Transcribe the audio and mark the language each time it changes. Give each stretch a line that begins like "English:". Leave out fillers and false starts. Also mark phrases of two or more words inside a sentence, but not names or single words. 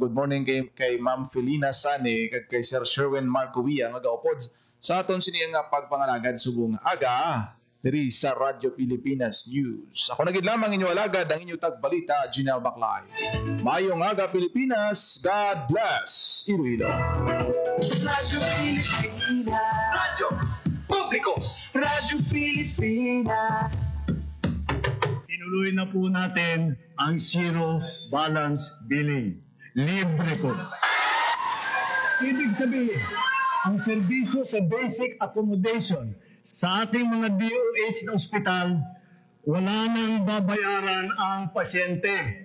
English: Good morning
Hiligaynon: kay Ma'am Felina Sane kag kay Sir Sherwin Marcovia nga gaupod sa aton siniya nga pagpangalagad subong aga diri sa Radyo Pilipinas News. Ako nagid lamang inyo alagad ang inyo tagbalita, Ginel Baclay. Mayong aga Pilipinas,
English: God bless
Hiligaynon: Iloilo. Radyo Pilipinas. Radyo Publiko. Radyo Pilipinas.
Filipino: Tinuloy na po natin ang zero balance billing. Libre po. Ibig sabihin, ang serbisyo sa
English: basic accommodation
Filipino: sa ating mga DOH na ospital, wala nang babayaran ang pasyente.